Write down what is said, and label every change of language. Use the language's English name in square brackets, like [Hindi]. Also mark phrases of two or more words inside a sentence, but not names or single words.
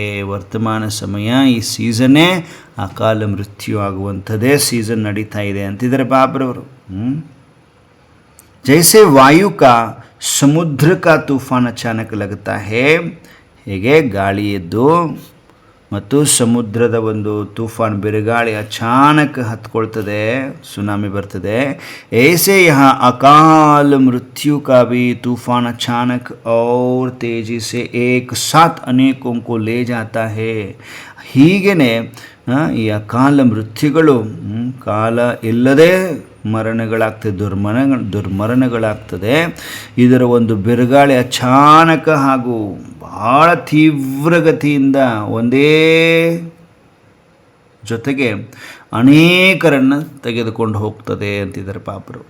[Kannada] ವರ್ತಮಾನ ಸಮಯ ಈ ಸೀಸನ್ನೇ ಅಕಾಲ ಮೃತ್ಯು ಆಗುವಂಥದ್ದೇ ಸೀಸನ್ ನಡೀತಾ ಇದೆ ಅಂತಿದ್ದಾರೆ ಬಾಬ್ರವರು. [Hindi] जैसे वायु का समुद्र का तूफ़ान अचानक लगता है, [Kannada] ಹೇಗೆ ಗಾಳಿ ಎದ್ದು ಮತ್ತು ಸಮುದ್ರದ ಒಂದು ತೂಫಾನ್ ಬಿರುಗಾಳಿ ಅಚಾನಕ್ ಹತ್ಕೊಳ್ತದೆ, ಸುನಾಮಿ ಬರ್ತದೆ. [Hindi] ऐसे यहाँ अकाल मृत्यु का भी तूफान अचानक और तेजी से एक साथ अनेकों को ले जाता है. [Kannada] ಹೀಗೇ ಈ ಅಕಾಲ ಮೃತ್ಯುಗಳು ಕಾಲ ಇಲ್ಲದೆ ಮರಣಗಳಾಗ್ತದೆ, ದುರ್ಮರಣಗಳಾಗ್ತದೆ. ಇದರ ಒಂದು ಬಿರುಗಾಳಿ ಅಚಾನಕ ಹಾಗೂ ಭಾಳ ತೀವ್ರಗತಿಯಿಂದ ಒಂದೇ ಜೊತೆಗೆ ಅನೇಕರನ್ನು ತೆಗೆದುಕೊಂಡು ಹೋಗ್ತದೆ ಅಂತಿದ್ದಾರೆ ಪಾಪರವರು.